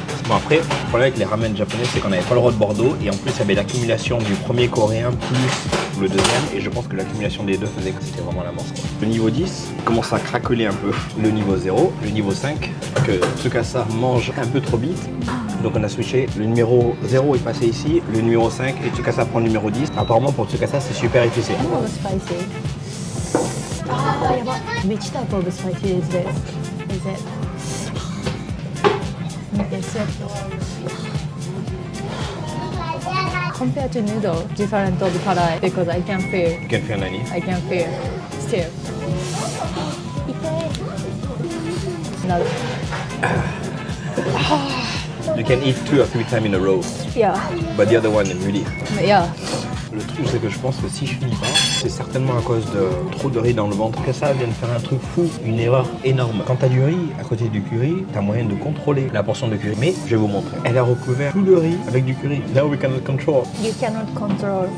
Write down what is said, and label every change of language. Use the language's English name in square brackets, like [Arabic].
[French] Bon, après, le problème avec les ramen japonais, c'est qu'on n'avait pas le roi de Bordeaux, et en plus, il y avait l'accumulation du premier coréen plus le deuxième, et je pense que l'accumulation des deux faisait que c'était vraiment la mort. Le niveau 10 commence à craqueler un peu. Le niveau 0, le niveau 5, que Tsukasa mange un peu trop vite. Donc on a switché, le numéro 0 est passé ici, le numéro 5 et Tsukasa prend le numéro 10. Apparemment pour Tsukasa c'est super épicé. [English] Oh, spicy. Ah, yaba. Which type of spicy is this? Is it? Is it? Compared to noodle, different of karai because I can feel. You can feel Nani. I can feel. Still. No. You can eat 2 or 3 times in a row, Yeah. but the other one really. Yeah. [French] Le truc c'est que je pense que si je finis pas, c'est certainement à cause de trop de riz dans le ventre. Que ça vient de faire un truc fou, une erreur énorme. Quand t'as du riz à côté du curry, t'as moyen de contrôler la portion de curry. Mais je vais vous montrer. Elle a recouvert tout le riz avec du curry. [English] Now we cannot control. You cannot control.